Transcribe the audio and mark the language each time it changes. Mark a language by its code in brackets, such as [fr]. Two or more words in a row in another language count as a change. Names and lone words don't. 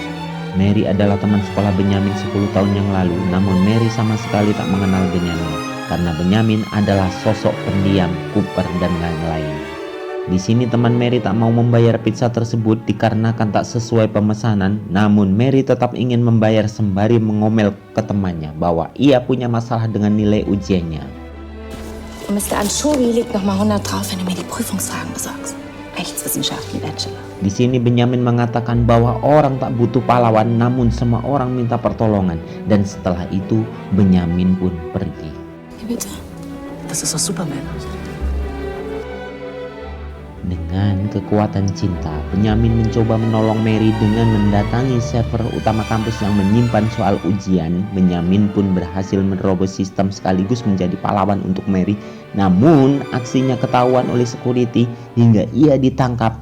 [id] Mary adalah teman sekolah Benyamin 10 tahun yang lalu, namun Mary sama sekali tak mengenal Benyamin karena Benyamin adalah sosok pendiam, kuper, dan lain-lain. Di sini teman Mary tak mau membayar pizza tersebut dikarenakan tak sesuai pemesanan, namun Mary tetap ingin membayar sembari mengomel ke temannya bahwa ia punya masalah dengan nilai ujiannya. [de] Mr. Anshouri legt noch mal 100 drauf, wenn du mir die Prüfungsfragen besorgst. Rechtswissenschaften Bachelor. [id] Di sini Benyamin mengatakan bahwa orang tak butuh pahlawan, namun semua orang minta pertolongan, dan setelah itu Benyamin pun pergi. [de] Wie bitte? Das ist doch Superman. [id] Dengan kekuatan cinta, Benyamin mencoba menolong Mary dengan mendatangi server utama kampus yang menyimpan soal ujian. Benyamin pun berhasil menerobos sistem sekaligus menjadi pahlawan untuk Mary. Namun aksinya ketahuan oleh security hingga ia ditangkap.